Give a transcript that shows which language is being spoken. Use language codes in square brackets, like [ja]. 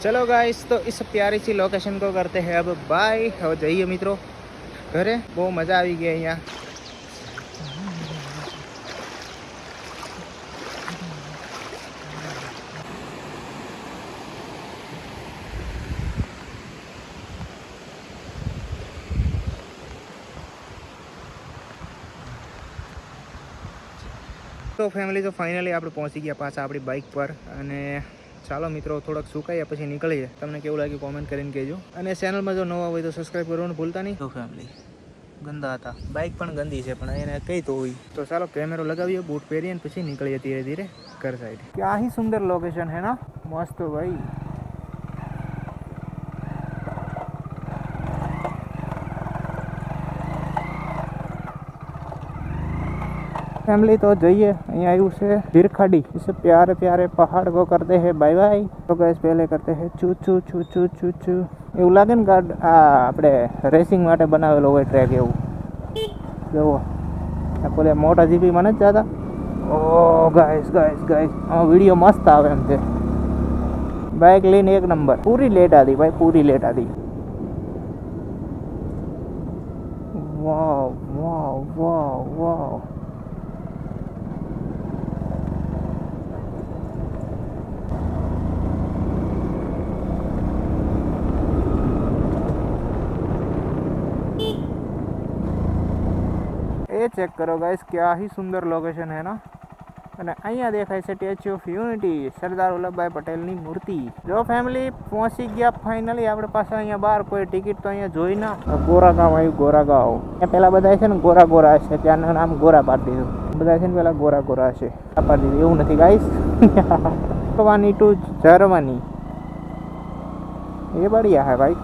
[hi] चलो गाइस, तो इस प्यारी सी लोकेशन को करते हैं अब बाय. [gu] હવે જઈએ મિત્રો ઘરે. બહુ મજા આવી ગઈ અહીંયા. તો ફેમિલી તો ફાઇનલી આપણે પહોંચી ગયા પાછા આપણી બાઇક પર અને ચાલો મિત્રો થોડાક સુકાઈએ પછી નીકળીએ. તમને કેવું લાગ્યું કોમેન્ટ કરીને કહેજો અને ચેનલમાં જો નવા હોય તો સબસ્ક્રાઈબ કરવાનું ભૂલતા નહીં. તો ફેમિલી ગંદા હતા, બાઇક પણ ગંદી છે પણ એને કઈ તો હોય. તો ચાલો કેમેરો લગાવીએ, બૂટ પહેરીએ અને પછી નીકળીએ ધીરે ધીરે ઘર સાઈડ. [hi] क्या ही सुंदर लोकेशन है ना, मस्त भाई. फैमिली तो जाइए, [gu] અહીંયા આવ્યું છે ઝીરખાડી. [hi] इसे प्यारे प्यारे पहाड़ को करते हैं बाय बाय. तो गाइस पहले करते हैं चू चू चू चू चू चू. [gu] એવું લાગે ને ગાડ આ આપણે રેસિંગ માટે બનાવેલો હોય ટ્રેક એવું. જુઓ આ પેલા મોટા જીપીમાં નથી જતા. ઓ ગાઈસ ગાઈસ ગાઈસ આ વિડીયો મસ્ત આવે એમ છે. બાઇક લઈને એક નંબર. પૂરી લેટ આદી ભાઈ, પૂરી લેટ આદી. વાવ વાવ વાવ વાવ. [hi] ये चेक करो गाइस, क्या ही सुंदर लोकेशन है ना. [gu] અને અહીંયા દેખાય છે statue of unity, Sardar Vallabhbhai પટેલની મૂર્તિ. જો ફેમિલી પહોંચી ગયા ફાઇનલી આપણે પાસે. અહીંયા બહાર કોઈ ટિકિટ તો અહીંયા જોઈ ના. ગોરાગાંવ આવ્યું, ગોરાગાંવ. ત્યાં પેલા બધા છે ને ગોરા ગોરા છે, ત્યાંનું નામ ગોરા પાડી દીધું. બધા છે ને પેલા ગોરા ગોરા છે, આ પાડી દીધું. એવું નથી ગાઈસ. ખાલવાની ટુ ઝારવાની, એ બઢિયા હે ભાઈ.